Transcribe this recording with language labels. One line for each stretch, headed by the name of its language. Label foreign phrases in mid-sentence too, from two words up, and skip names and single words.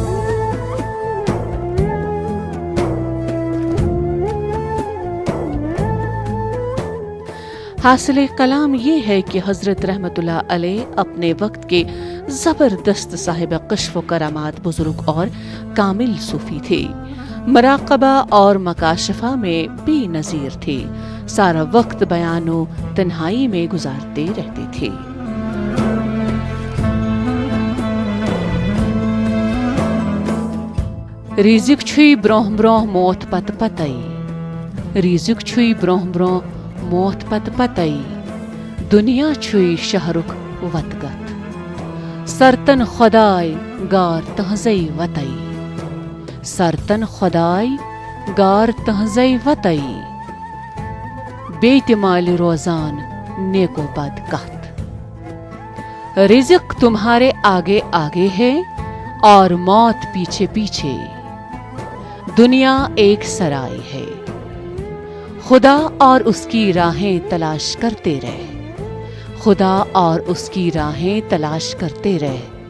Urdu: حاصل کلام یہ ہے کہ حضرت رحمۃاللہ علیہ اپنے وقت کے زبردست صاحب کشف و کرامات بزرگ اور کامل صوفی تھے. مراقبہ اور مکاشفہ میں بےنظیر تھے. سارا وقت بیانو تنہائی میں گزارتے رہتے تھے.
Kashmiri: रिज़िक छुई ब्रोह ब्रोह मौत पत पतई, रिज़िक छुई ब्रोह ब्रोह मौत पत पतई, दुनिया छुई शहरुख वतगत, सरतन खुदाई गार तहज़ई वतई, सरतन खुदाई गार तहज़ई वतई, बेतिमाल रोजान नेको बद कहत।
Urdu: رزق تمہارے آگے آگے ہے اور موت پیچھے پیچھے. دنیا ایک سرائے ہے، خدا اور اس کی راہیں تلاش کرتے رہے، خدا اور اس کی راہیں تلاش کرتے رہے.